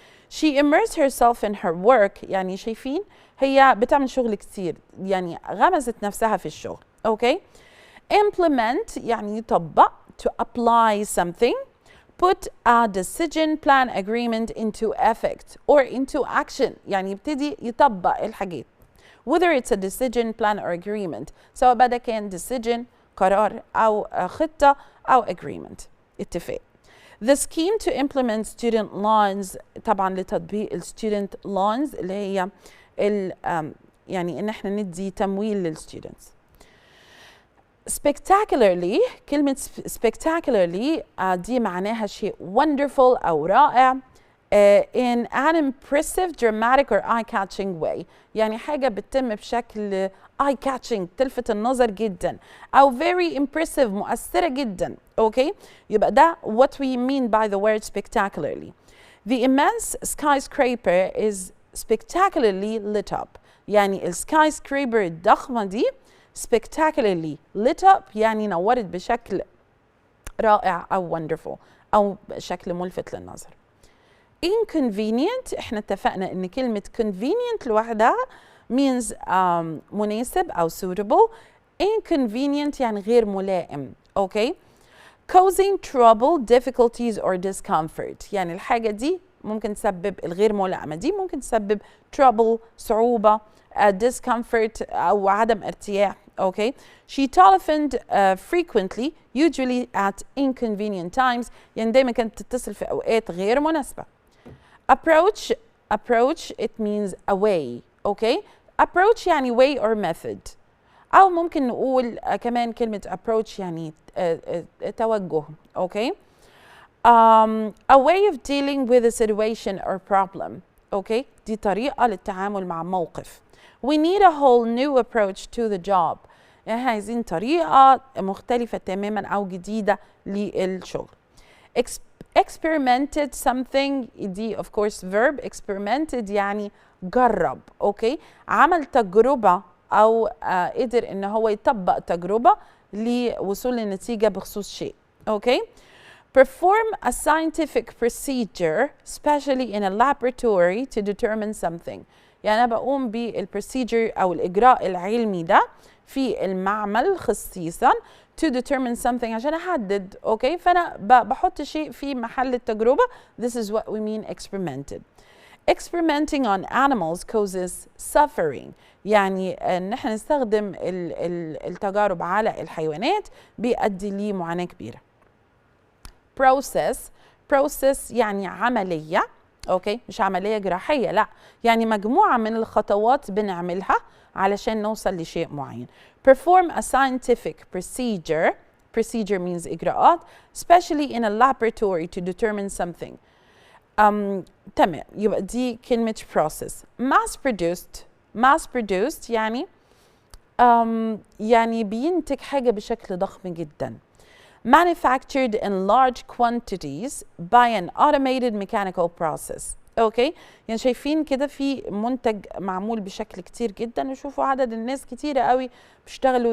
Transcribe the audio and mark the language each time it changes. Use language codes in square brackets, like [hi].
[en] She immersed herself in her work. [ar] يعني شايفين هي بتعمل شغل كتير يعني غمزت نفسها في الشغل. [en] Okay. [ar] Implement يعني يطبق [en] to apply something. Put a decision plan agreement into effect or into action. [ar] يعني يبتدي يطبق الحاجات. [en] Whether it's a decision plan or agreement. [ar] سواء بدا كان decision قرار أو خطة أو agreement اتفاق. [en] The scheme to implement student loans [ar] طبعا لتطبيق student loans اللي هي يعني إن احنا ندي تمويل للستودنتس. [en] Spectacularly كلمة spectacularly دي معناها شيء wonderful [ar] أو رائع [en] in an impressive, dramatic or eye-catching way. [ar] يعني حاجة بتتم بشكل eye-catching تلفت النظر جدا أو [en] very impressive [ar] مؤثرة جدا. [en] Okay? [ar] يبقى ده [en] what we mean by the word spectacularly. The immense skyscraper is spectacularly lit up. [ar] يعني الskyscraper الضخمة دي [en] spectacularly lit up [ar] يعني نورت بشكل رائع أو wonderful أو بشكل ملفت للنظر. Inconvenient احنا اتفقنا ان كلمة convenient لوحدها means مناسب أو suitable. Inconvenient يعني غير ملائم. [en] Okay? Causing trouble, difficulties or discomfort. [ar] يعني الحاجة دي ممكن تسبب الغير ملائمة دي ممكن تسبب trouble صعوبة discomfort أو عدم ارتياح. [en] Okay. She telephoned frequently, usually at inconvenient times. [ar] يعني دايما كانت تتصل في أوقات غير مناسبة. [en] Approach it means a way. Okay. Approach يعني way or method. [ar] أو ممكن نقول كمان كلمة approach يعني توجه. أوكي. [en] A way of dealing with a situation or problem. [ar] أوكي. دي طريقة للتعامل مع موقف. [en] We need a whole new approach to the job. [ar] يعني عايزين طريقة مختلفة تماما أو جديدة للشغل. [en] Experimented something دي of course verb. [ar] Experimented يعني جرب. أوكي. عمل تجربة أو قدر إن هو يطبق تجربة لوصول لنتيجة بخصوص شيء. أوكي. [en] Perform a scientific procedure, especially in a laboratory, to determine something. [ar] يعني أنا بقوم بالprocedure أو الإجراء العلمي ده في المعمل خصيصا [en] to determine something [ar] عشان أحدد. أوكي. فأنا بحط شيء في محل التجربة. [en] This is what we mean experimented. Experimenting on animals causes suffering. [ar] يعني إن احنا نستخدم التجارب على الحيوانات بيؤدي لمعاناة كبيرة. process يعني عملية. أوكي. مش عملية جراحية، لا، يعني مجموعة من الخطوات بنعملها علشان نوصل لشيء معين. [en] Perform a scientific procedure. Procedure means إجراءات. Especially in a laboratory to determine something. [ar] تمام. يبقى دي كلمة process. Mass produced يعني يعني بينتج حاجة بشكل ضخم جدا. [en] Manufactured in large quantities by an automated mechanical process. [ar] اوكي. يعني شايفين كده في منتج معمول بشكل كتير جدا، وشوفوا عدد الناس كتيرة قوي بيشتغلوا.